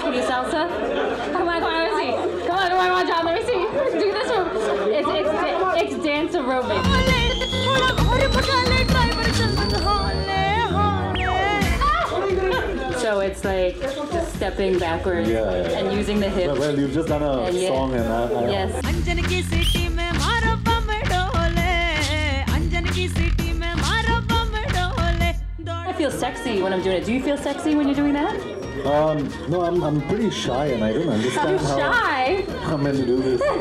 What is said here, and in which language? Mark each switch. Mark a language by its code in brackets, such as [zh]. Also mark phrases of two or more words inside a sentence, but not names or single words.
[en] Can you salsa? Come on, let me see. Come on, John, let me see. Do this move. It's dance aerobics. So it's like just stepping backwards and using the hips. Well, you've just done a song and yes. [raj] अंजन की सिटी में मारा बम डोले, अंजन की सिटी में मारा बम डोले. [en] I feel sexy when I'm doing it. Do you feel sexy when you're doing that? No, I'm pretty shy and I don't understand how shy? I'm meant to do this.